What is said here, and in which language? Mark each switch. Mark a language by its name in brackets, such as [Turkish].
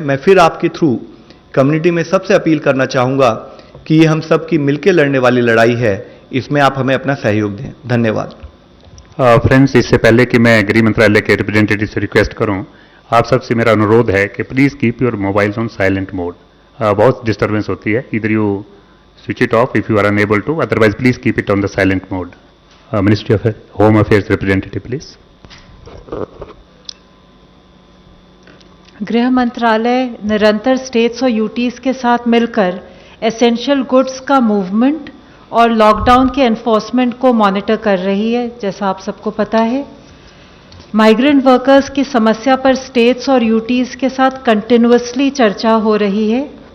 [Hindi] मैं फिर आपके थ्रू कम्युनिटी में सबसे अपील करना चाहूंगा कि ये हम सब की मिलकर लड़ने वाली लड़ाई है, इसमें आप हमें अपना सहयोग दें। धन्यवाद। फ्रेंड्स, इससे पहले कि मैं गृह मंत्रालय के रिप्रेजेंटेटिव से रिक्वेस्ट करूं, आप सबसे मेरा अनुरोध है कि [English] Please keep your mobiles on silent mode. [Hindi] बहुत डिस्टर्बेंस होती है, इधर [English] You switch it off if you are unable to, otherwise please keep it on the silent mode. Ministry of Home Affairs representative please. [Hindi] गृह मंत्रालय निरंतर states और UTs के साथ मिलकर एसेंशियल गुड्स का मूवमेंट और लॉकडाउन के एनफोर्समेंट को मॉनिटर कर रही है। जैसा आप सबको पता है, माइग्रेंट वर्कर्स की समस्या पर स्टेट्स और यूटीज के साथ कंटिन्यूअसली चर्चा हो रही है।